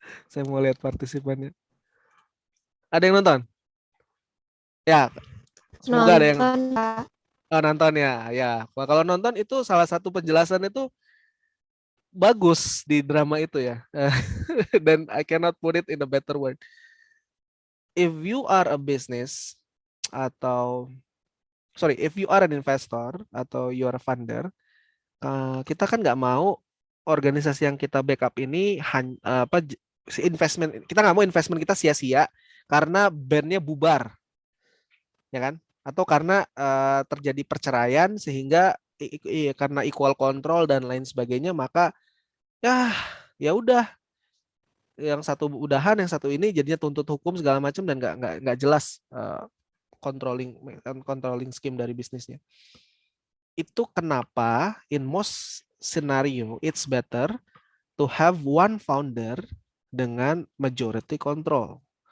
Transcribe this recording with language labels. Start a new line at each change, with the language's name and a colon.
Indonesian: Saya mau lihat partisipannya. Ada yang nonton? Ya, semoga ada yang nonton ya. Ya, kalau nonton itu salah satu penjelasan itu bagus di drama itu ya.
English: Dan I cannot put it in a better word. If you are a business
Indonesian: atau
English: if you are an investor
Indonesian: atau
English: you are a funder,
Indonesian: kita kan nggak mau organisasi yang kita backup ini investment, kita nggak mau investment kita sia-sia karena bandnya bubar, ya kan? Atau karena terjadi perceraian sehingga karena equal control dan lain sebagainya, maka ya udah, yang satu udahan, yang satu ini jadinya tuntut hukum segala macam dan nggak jelas controlling scheme dari bisnisnya. Itu kenapa
English: in most scenario it's better to have one founder dengan majority control.